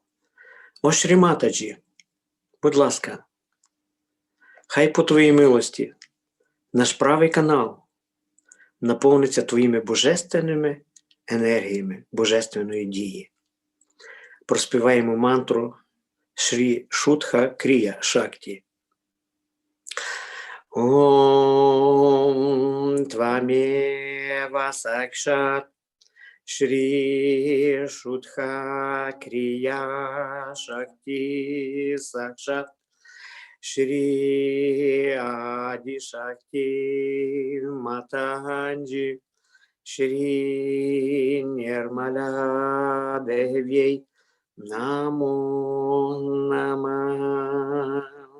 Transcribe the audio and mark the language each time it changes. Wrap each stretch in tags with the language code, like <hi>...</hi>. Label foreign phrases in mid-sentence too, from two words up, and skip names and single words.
<uk>О Шрі Матаджі, будь ласка, хай по твоїй милості наш правий канал наповниться твоїми божественними енергіями божественної дії. Проспіваємо мантру Шрі Шутха Крія Шакті.</uk> <sa>ॐ त्वमेव साक्षात् श्री शुद्ध क्रिया शक्ति साक्षात् श्री आदि शक्ति माताजी श्री निर्मला देवी नमो नमः.</sa>